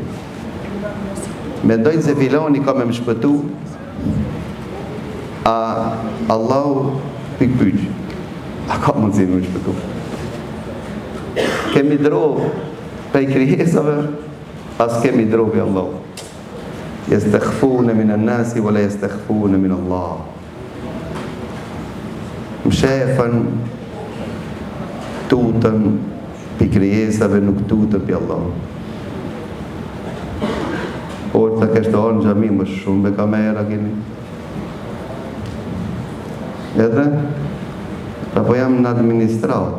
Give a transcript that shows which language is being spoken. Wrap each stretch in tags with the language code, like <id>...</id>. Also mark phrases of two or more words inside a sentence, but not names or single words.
<sq>Mendojnë se filoni ka me më shpëtu, a Allahu pikpyq, a ka mundësi me më shpëtu. Kemi drovë prej krijesave, as kemi drovë i Allahu.</sq> <ar>يستخفون من الناس ولا يستخفون من الله.</ar> <sq>Mshefën, tutën pi krijesave, nuk tutën pi Allah. Por të kështë orë në gjami më shumë be kamera kini. Edhe, apo jam në administrat.</sq>